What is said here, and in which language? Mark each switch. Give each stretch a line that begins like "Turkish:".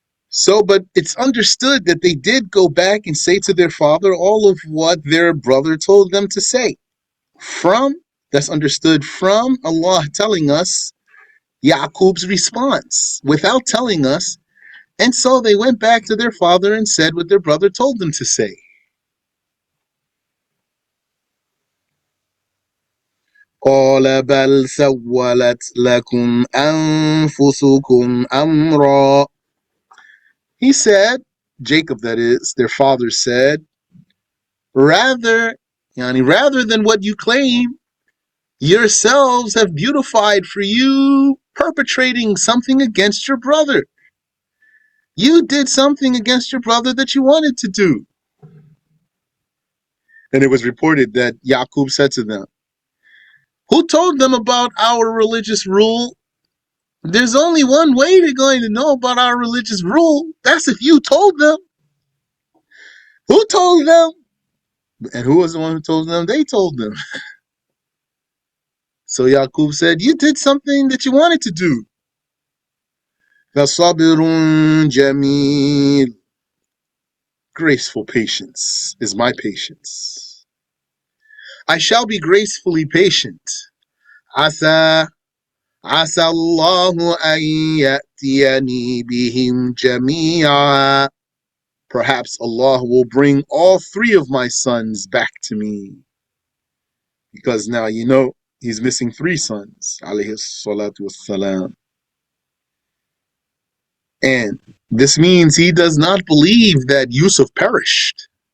English: So, but it's understood that they did go back and say to their father all of what their brother told them to say. That's understood from Allah telling us Yaqub's response without telling us. And so they went back to their father and said what their brother told them to say.
Arabic: قال بل سولت لكم أنفسكم أمرا.
English: He said, Jacob that is, their father said, rather than what you claim, yourselves have beautified for you perpetrating something against your brother. You did something against your brother that you wanted to do. And it was reported that Yaqub said to them, who told them about our religious rule? There's only one way they're going to know about our religious rule. That's if you told them. Who told them? And who was the one who told them? They told them. So Yaqub said, you did something that you wanted to do.
Arabic: فَصَبِرٌ جَمِيلٌ.
English: Graceful patience is my patience. I shall be gracefully patient.
Arabic: عَسَى اللَّهُ أَن يَأْتِيَنِي بِهِمْ جَمِيعًا.
English: Perhaps Allah will bring all three of my sons back to me. Because now he's missing three sons. Alayhi salatu wassalam. And this means he does not believe that Yusuf perished.